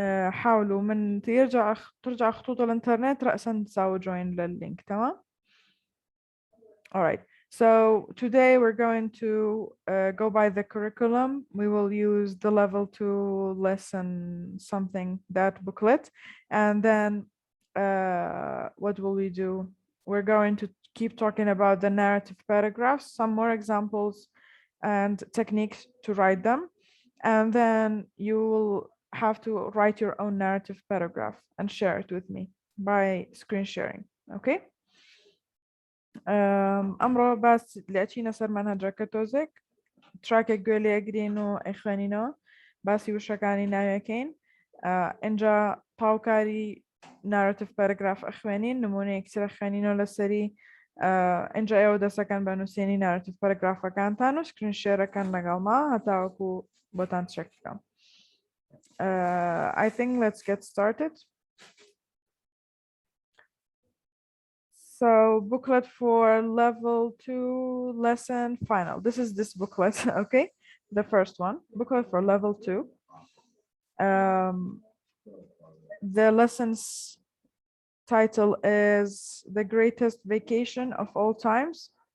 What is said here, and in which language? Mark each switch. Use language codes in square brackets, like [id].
[ar] حاولوا من ترجع خطوط الانترنت رأسا تساوي [en] join [ar] لللينك. تمام. [en] All right. So today we're going to go by the curriculum. We will use the level 2 lesson something, that booklet. And then what will we do? We're going to keep talking about the narrative paragraphs, some more examples and techniques to write them. And then you will have to write your own narrative paragraph and share it with me by screen sharing. Okay. [ckb] ئەمڕۆ باس لەچینە سەر مەنهەجەکە تۆزێک تراکێک گوێ لێگرین و ئەیخوێنینەوە باسی وشەکانی ناویەکەین ئەنجا پاوکاری نارەتیڤ پەرەگراف ئەخوێنین نمونەیەک چرە خوێنینەوە لەسەری ئەنجا ئێوە دەستەکەن بە نووسێنی نارەتیڤ پەرەگرافەکانتان و سکرین شێرەکەن لەگەڵما هەتاوەکو بۆتان چێک بکەم. [en] I think let's get started. So booklet for level 2 lesson final. This is this booklet, okay? The first one, booklet for level 2. The lesson's title is The Greatest Vacation of All Times.